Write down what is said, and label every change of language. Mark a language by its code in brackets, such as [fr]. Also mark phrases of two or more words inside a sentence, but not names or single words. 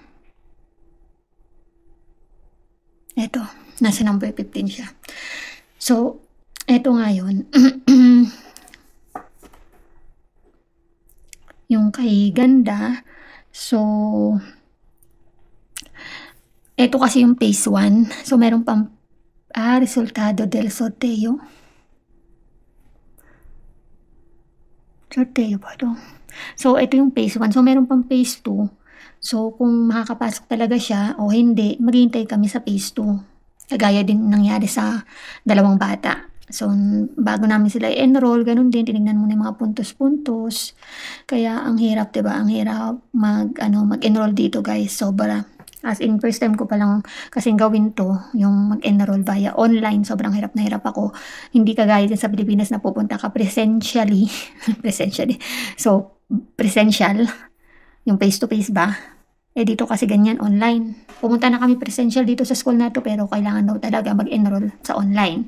[tl] Eto, nasa number 15 siya. So, eto nga yun. Yung kay Ganda. So, eto kasi yung phase 1. So, meron pang [es] resultado del sorteo. [tl] Sorteo ba ito? So, ito yung phase 1. So, meron pang phase 2. So, kung makakapasok talaga siya o hindi, maghihintay kami sa phase 2. Kagaya din nangyari sa 2 bata. So, bago namin sila i-enroll, ganun din, tinignan mo na yung mga puntos-puntos. Kaya, ang hirap, diba? Ang hirap mag-enroll dito, guys. Sobra. [en] As in, first time [tl] ko palang kasing gawin to, yung mag-enroll [en] via online. [tl] Sobrang hirap na hirap ako. Hindi kagaya din sa Pilipinas na pupunta ka presentially. So, presential. Yung face-to-face ba? Eh, dito kasi ganyan, online. Pumunta na kami presential dito sa school na to, pero kailangan daw talaga mag-enroll sa online.